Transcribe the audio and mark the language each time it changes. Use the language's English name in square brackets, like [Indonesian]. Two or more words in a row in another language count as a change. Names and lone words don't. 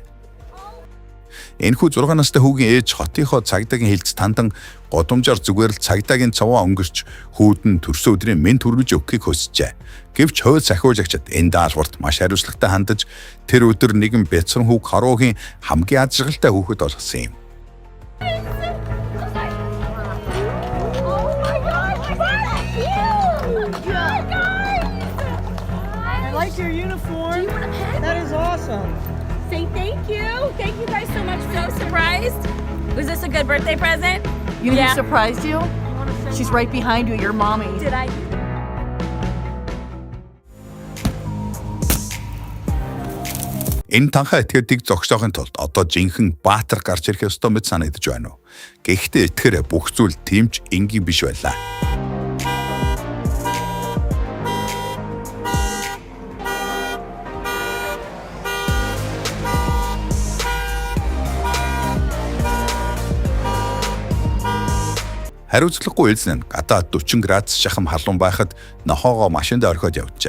[Mongolian] Энэхүү 6 настай хүүгийн ээж хотынхоо цагдаагийн хэлц тандан годомжаар зүгээр л цагдаагийн цаваа өнгөрч хүүд нь төрсөн өдрийн мэд төрүүлж өгөхийг хүсжээ. Гэвч хойд сахиулагчид энэ даалгаварт маш хариуцлагатай хандаж тэр өдөр нэгэн бяцхан хүүг харуугийн хамгийн аз жаргалтай хүүхэд болгосон юм. [English] Your uniform. That is awesome. Say thank you. Thank you guys so much. So surprised. Was this a good birthday present? You know who surprised you? She's right behind you, your mommy. Did I? [Mongolian] Энэ танхаа этгээдийг зогсоохын тулд одоо жинхэнэ баатар гарч ирэх ёстой мэт санагдаж байна уу? Гэхдээ этгэхэр бүх зүйл тэмч энгийн биш байлаа. Хариуцлагагүй эзэн гадаа 40 градус шахам халуун байхад нохоогоо машинд орхиод явжээ.